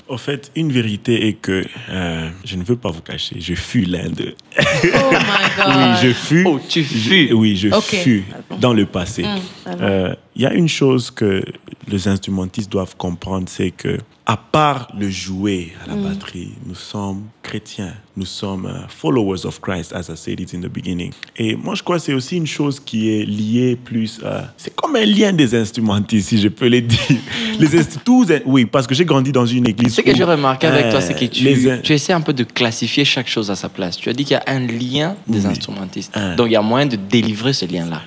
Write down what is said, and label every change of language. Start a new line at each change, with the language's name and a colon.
French: En fait, une vérité est que je ne veux pas vous cacher, je fus l'un d'eux.
English: Oh my God.
French: Oui, je fus. Oh, tu fus. Oui, je fus dans le passé. Il y a une chose que les instrumentistes doivent comprendre, c'est que à part le jouer à la batterie, nous sommes chrétiens. Nous sommes
English: followers of Christ, as I said it in the beginning.
French: Et moi, je crois que c'est aussi une chose qui est liée plus... c'est comme un lien des instrumentistes, si je peux le dire. Oui, parce que j'ai grandi dans une église... Ce que j'ai remarqué avec toi, c'est que tu essaies un peu de classifier chaque chose à sa place. Tu as dit qu'il y a un lien des instrumentistes. Donc, il y a moyen de délivrer ce lien-là.